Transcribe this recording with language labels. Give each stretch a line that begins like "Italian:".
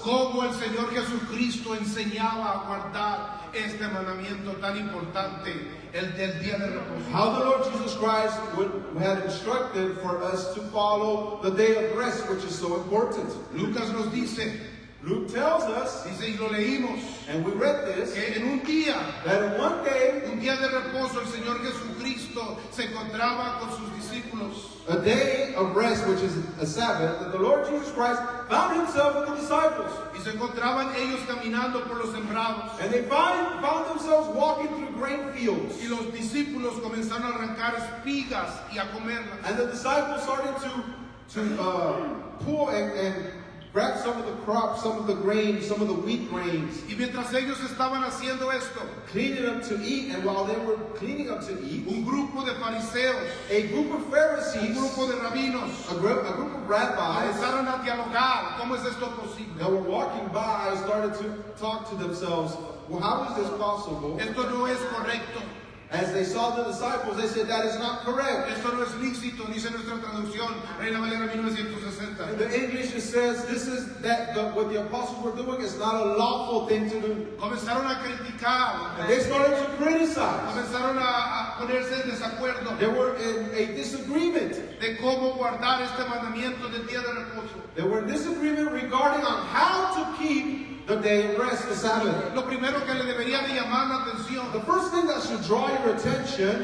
Spanish: cómo el Señor Jesucristo enseñaba a guardar este mandamiento tan importante, el del día de reposo.
English: how the Lord Jesus Christ had instructed for us to follow the day of rest, which is so important.
Spanish: Lucas nos dice
English: Luke tells us,
Spanish: dice, y lo leímos,
English: and we read this,
Spanish: que en un día,
English: that in one day,
Spanish: un día de reposo, el Señor Jesucristo se encontraba con sus discípulos.
English: a day of rest, which is a Sabbath, that the Lord Jesus Christ found himself with the disciples.
Spanish: Y se encontraban ellos caminando por los sembrados.
English: And they found themselves walking through grain fields.
Spanish: Y los discípulos comenzaron a arrancar espigas y a comerlas.
English: And the disciples started to pull and grab some of the crops, some of the grains, some of the wheat grains,
Spanish: Y mientras ellos estaban haciendo esto,
English: cleaning them to eat. And while they were cleaning them to eat,
Spanish: un grupo de fariseos,
English: a group of
Spanish: un
English: Pharisees,
Spanish: grupo de rabinos,
English: a group of rabbis
Spanish: comenzaron a dialogar. ¿Cómo es esto posible?
English: that were walking by started to talk to themselves, well, how is this possible?
Spanish: Esto no es correcto.
English: As they saw the disciples, they said, that is not correct.
Spanish: Esto no es lícito, dice nuestra traducción, Reina Valera 1960.
English: In the English it says, this is what the apostles were doing is not a lawful thing to do.
Spanish: Comenzaron a criticar,
English: And they started to criticize.
Spanish: comenzaron a ponerse en desacuerdo
English: They were in a disagreement.
Spanish: de cómo guardar este mandamiento del día de reposo.
English: They were in disagreement regarding on how to keep the day of rest, the Sabbath.
Spanish: Lo primero que le debería de llamar la atención
English: The first thing that should draw your attention